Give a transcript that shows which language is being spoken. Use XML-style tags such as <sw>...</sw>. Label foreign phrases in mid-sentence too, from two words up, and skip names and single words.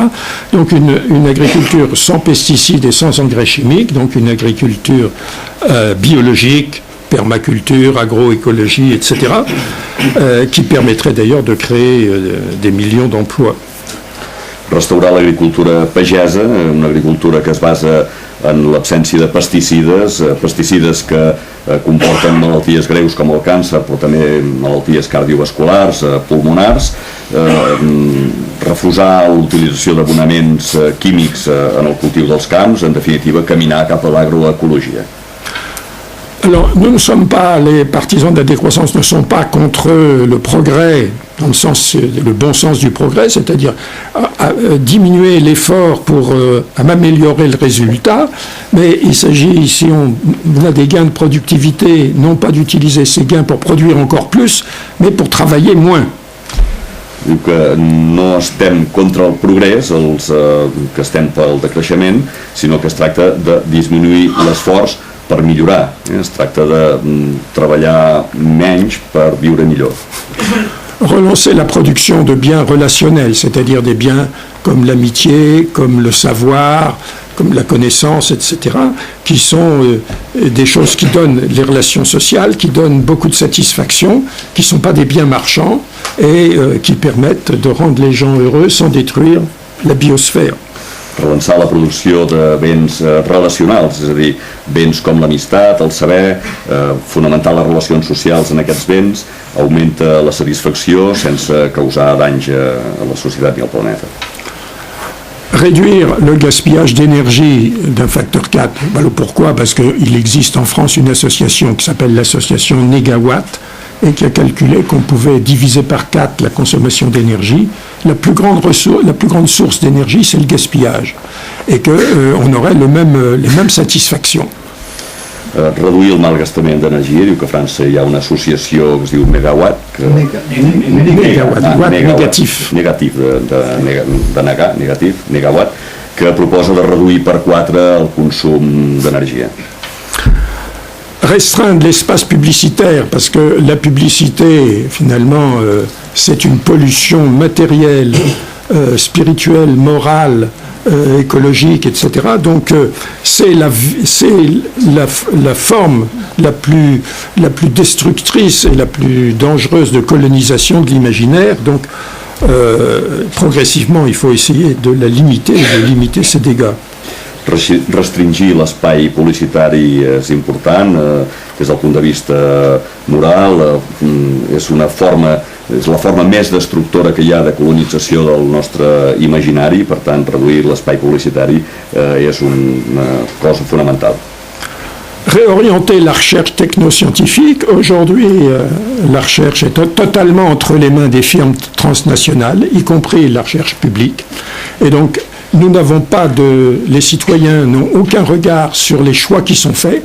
<fr>Donc une agriculture sans pesticides et sans engrais chimiques, donc une agriculture biologique, permaculture, agroécologie, etc., qui permettrait d'ailleurs de créer des millions d'emplois.</fr> <ca>Restaurar l'agricultura pagesa, una agricultura que es basa en l'absència de pesticides que comporten malalties greus com el càncer, però també malalties cardiovasculars, pulmonars, refusar l'utilització d'abonaments químics en el cultiu dels camps, en definitiva, caminar cap a l'agroecologia.</ca> <fr>Alors, nous ne sommes pas, les partisans de la décroissance ne sont pas contre le progrès, dans le bon sens du progrès, c'est-à-dire à diminuer l'effort pour améliorer le résultat, mais il s'agit, si on a des gains de productivité, non pas d'utiliser ces gains pour produire encore plus, mais pour travailler moins.</fr> <ca>Diu que no estem contra el progrés, que estem pel decreixement, sinó que es tracta de disminuir l'esforç per millorar. Es tracta de treballar menys per viure millor.</ca> <fr>Relancer la production de biens relationnels, c'est-à-dire des biens comme l'amitié, comme le savoir, comme la connaissance, etc., qui sont des choses qui donnent les relations sociales, qui donnent beaucoup de satisfaction, qui ne sont pas des biens marchands et qui permettent de rendre les gens heureux sans détruire la biosphère.</fr> <ca>Relançar la producció de béns relacionals, és a dir, béns com l'amistat, el saber, fonamentar les relacions socials en aquests béns, augmenta la satisfacció sense causar danys a la societat ni al planeta.</ca> <fr>Réduire le gaspillage d'énergie d'un facteur 4. Alors pourquoi? Parce qu'il existe en France une association qui s'appelle l'association Négawatt et qui a calculé qu'on pouvait diviser par 4 la consommation d'énergie. La plus grande source d'énergie, c'est le gaspillage. Et qu'on aurait les mêmes satisfactions.</fr> <ca>Reduir el malgastament d'energia, diu que a França hi ha una associació que es diu Megawatt, Negawatt, que proposa de reduir per 4 el consum d'energia.</ca> <fr>Restreindre l'espace publicitaire, parce que la publicité, finalement, c'est une pollution matérielle, spirituelle, morale, écologique, etc. Donc c'est la forme la plus destructrice et la plus dangereuse de colonisation de l'imaginaire. Donc progressivement, il faut essayer de la limiter et de limiter ses dégâts.</fr> <ca>Restringir l'espai publicitari és important des del punt de vista moral, és la forma més destructora que hi ha de colonització del nostre imaginari, per tant reduir l'espai publicitari és una cosa fonamental.</ca> <fr>Réorienter la recherche technoscientifique. Aujourd'hui, la recherche est totalement entre les mains des firmes transnationales, y compris la recherche publique. Et donc, les citoyens n'ont aucun regard sur les choix qui sont faits.</fr>